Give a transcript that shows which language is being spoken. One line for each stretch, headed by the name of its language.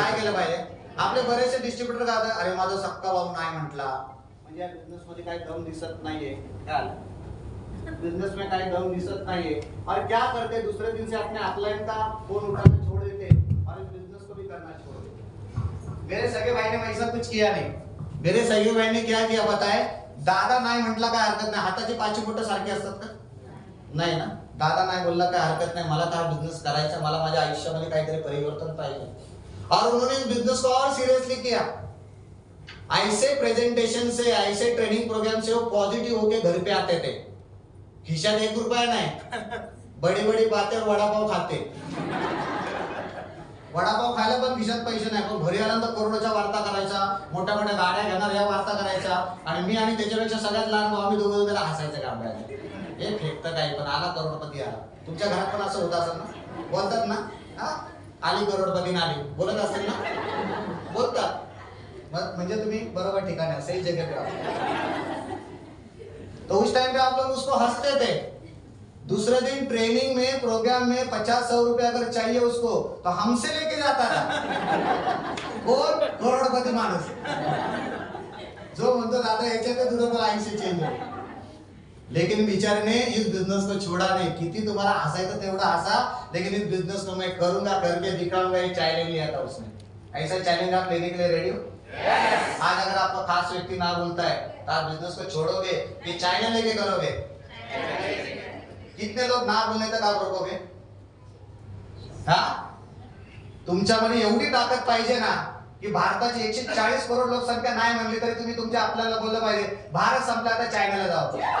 Marathi: काय केलं पाहिजे? आपले बरेचसे डिस्ट्रीब्यूटर काय होतात, अरे माझा सक्का भाऊ नाही म्हटला, म्हणजे या बिझनेस मध्ये काही दम दिसत नाहीये, काय बिजनेस में काही दम दिसत नाहीये,
Hindi: और क्या करते दूसरे दिन से अपने अपलाइन का फोन उठाना छोड़ देते
Marathi: और इस बिजनेस को भी करना छोड़ देते।
Hindi: मेरे सगे भाई ने ऐसा कुछ किया नहीं, मेरे सगे भाई ने क्या किया पता है?
Marathi: दादा नाही म्हटला काय हरकत नाही, हाताची 5 बोटं सारखी असतात का? नाही ना, दादा नाही बोलला काय हरकत नाही, मला हा बिजनेस करायचा, मला माझ्या आयुष्यामध्ये काहीतरी परिवर्तन पाहिजे,
Hindi: और उन्होंने इस बिजनेस को और सीरियसली किया। ऐसे प्रेजेंटेशन से, ऐसे ट्रेनिंग प्रोग्राम से वो पॉजिटिव होके घर पे आते थे,
Marathi: खिशात 1 रुपया
Hindi: नहीं, बड़ी बड़ी बातें और वड़ा पाव खाते।
Marathi: वडापाव खायला पण खिशात पैसे नाही, पण घरी आल्यानंतर करोडोच्या वार्ता करायचा, मोठ्या मोठ्या गाड्या घेणार या वार्ता करायच्या, आणि मी आणि त्याच्यापेक्षा सगळ्यात लहान भाऊ आम्ही दोघं त्याला हसायचं काम करायचं. हे फेकतं काही पण, आला करोडपती आला. तुमच्या घरात पण असं होत असेल ना, बोलतात ना, हा आली करोडपती आली, बोलत असेल ना, बोलतात. म्हणजे तुम्ही बरोबर ठिकाणी
Hindi: सही जगह पे आप. तो उस टाइम पे आप लोग उसको हंसते थे. दूसरे दिन ट्रेनिंग में प्रोग्राम में 50-100 रुपए अगर चाहिए उसको तो हमसे लेके जाता था.
Marathi: और करोड़पती माणूस जो म्हणतो दादा याच्यात तुझं मला 80 चेंज आहे.
Hindi: लेकिन बेचारे ने इस बिजनेस को छोड़ा नहीं.
Marathi: किती तुम्हाला हसायचं तेवढा हसा,
Hindi: लेकिन इस बिजनेस को मैं करूंगा, करके दिखाऊंगा, ये चैलेंज लिया था उसने. ऐसा चैलेंज आप लेने के लिए रेडी हो?
English: Yes.
Hindi: आज अगर आपका खास व्यक्ति ना बोलता है तो आप बिजनेस को छोड़ोगे कि चाइना लेके करोगे? कितने लोग ना बोलने तक आप रोकोगे?
Marathi: हाँ, तुमच्यामध्ये एवढी ताकद पाहिजे ना की भारताची 140 करोड लोकसंख्या नाही म्हणली तरी तुम्ही तुमच्या आपल्याला बोललं पाहिजे भारत संपला तर चायनाला जाऊ.